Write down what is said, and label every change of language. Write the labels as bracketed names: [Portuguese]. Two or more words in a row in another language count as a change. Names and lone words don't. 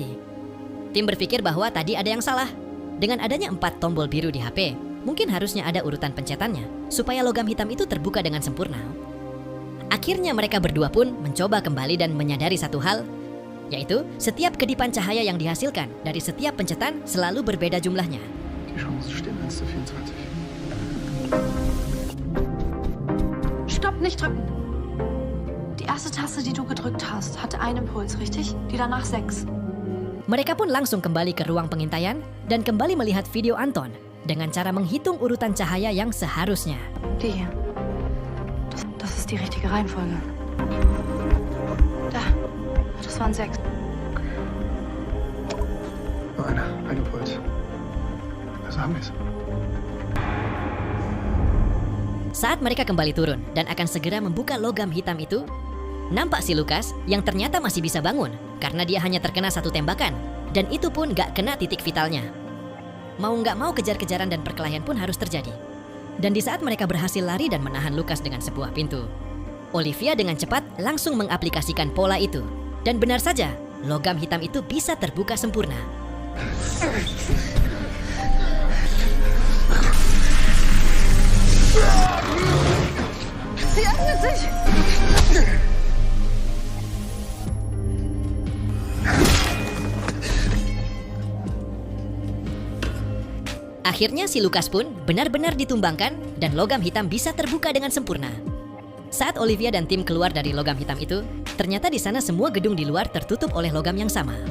[Indonesian] Tim berpikir bahwa tadi ada yang salah. Dengan adanya 4 tombol biru di HP, mungkin harusnya ada urutan pencetannya, supaya logam hitam itu terbuka dengan sempurna. Akhirnya mereka berdua pun mencoba kembali dan menyadari satu hal, yaitu setiap kedipan cahaya yang dihasilkan dari setiap pencetan selalu berbeda jumlahnya. [German] Die Chancen stehen 1:24. Stopp, nicht drücken. Die erste Taste, die du gedrückt hast, hatte einen Impuls, richtig? Die danach 6. [Indonesian] Mereka pun langsung kembali ke ruang pengintaian dan kembali melihat video Anton dengan cara menghitung urutan cahaya yang seharusnya. [German] Die hier. Das ist die richtige Reihenfolge. Da. Das waren 6. Nur ein Impuls. Also haben wir es. [Indonesian] Saat mereka kembali turun dan akan segera membuka logam hitam itu, nampak si Lukas yang ternyata masih bisa bangun karena dia hanya terkena 1 tembakan dan itu pun gak kena titik vitalnya. Mau gak mau kejar-kejaran dan perkelahian pun harus terjadi. Dan di saat mereka berhasil lari dan menahan Lukas dengan sebuah pintu, Olivia dengan cepat langsung mengaplikasikan pola itu. Dan benar saja, logam hitam itu bisa terbuka sempurna. [German] Sie öffnet sich! [Indonesian] Akhirnya si Lukas pun benar-benar ditumbangkan dan logam hitam bisa terbuka dengan sempurna. Saat Olivia dan Tim keluar dari logam hitam itu, ternyata di sana semua gedung di luar tertutup oleh logam yang sama.